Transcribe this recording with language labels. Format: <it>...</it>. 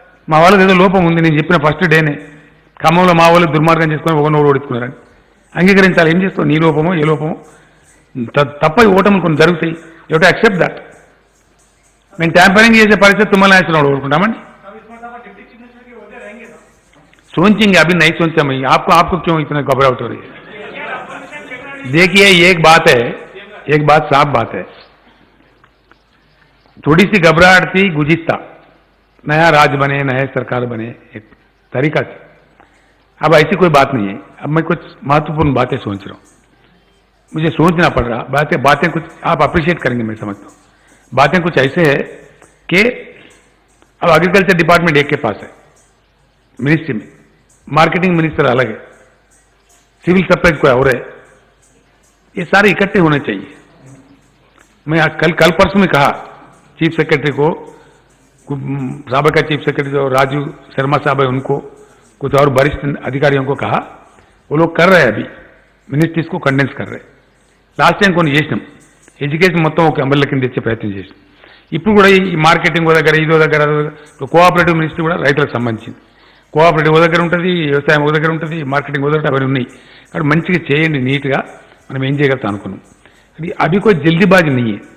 <te>మా వాళ్ళకి ఏదో లోపం ఉంది, నేను చెప్పిన ఫస్ట్ డేనే. ఖమ్మంలో మా వాళ్ళు దుర్మార్గం చేసుకొని ఒకరినోడు ఓడించుకున్నారని అంగీకరించాలి. ఏం చేస్తావు? నీ లోపమో ఏ లోపమో తప్ప ఓటములు కొన్ని జరుగుతాయి.</te> <en>You to accept that.</en> <te>మేము ట్యాంపరింగ్ చేసే పరిస్థితి తుమ్మల నాగేశ్వరరావు ఓడుకుంటామండి.</te> <hi>सोचेंगे अभी नहीं सोचा मैं. आपको क्यों इतना घबराहट हो रही है? देखिए एक बात साफ बात है. थोड़ी सी घबराहट थी गुजिस्ता, नया राज बने, नए सरकार बने, एक तरीका से. अब ऐसी कोई बात नहीं है. अब मैं कुछ महत्वपूर्ण बातें सोच रहा हूँ, मुझे सोचना पड़ रहा. बातें कुछ आप अप्रिशिएट करेंगे मैं समझता हूँ. बातें कुछ ऐसे है कि अब एग्रीकल्चर डिपार्टमेंट एक के पास है मिनिस्ट्री में, मार्केटिंग मिनिस्टर अलग है, सिविल सप्लाईज कोई और है. ये सारे इकट्ठे होने चाहिए. मैं कल परसों में कहा चीफ सेक्रेटरी को, साबिका चीफ सेक्रेटरी जो राजू शर्मा साहब है उनको, कुछ और वरिष्ठ अधिकारियों को कहा. वो लोग कर रहे हैं अभी, मिनिस्ट्रीज को कंडेंस कर रहे.</hi> <te>లాస్ట్ టైం కొన్ని చేసినాం, ఎడ్యుకేషన్ మొత్తం ఒక అంబెల్ల కింద తెచ్చే ప్రయత్నం చేసినాం. ఇప్పుడు కూడా ఈ మార్కెటింగ్ దగ్గర, ఇదో దగ్గర, కోఆపరేటివ్ మినిస్ట్రీ కూడా రైతులకు సంబంధించింది. కోఆపరేటివ్ ఓ దగ్గర ఉంటుంది, వ్యవసాయం ఓ దగ్గర ఉంటుంది, మార్కెటింగ్ ఓ దగ్గర, అవన్నీ ఉన్నాయి. కాబట్టి మంచిగా చేయండి, నీట్గా మనం ఏం చేయగలుగుతాం అనుకున్నాం. అది అవి కొంచెం జల్దీబాజీ నెయ్యి.</te>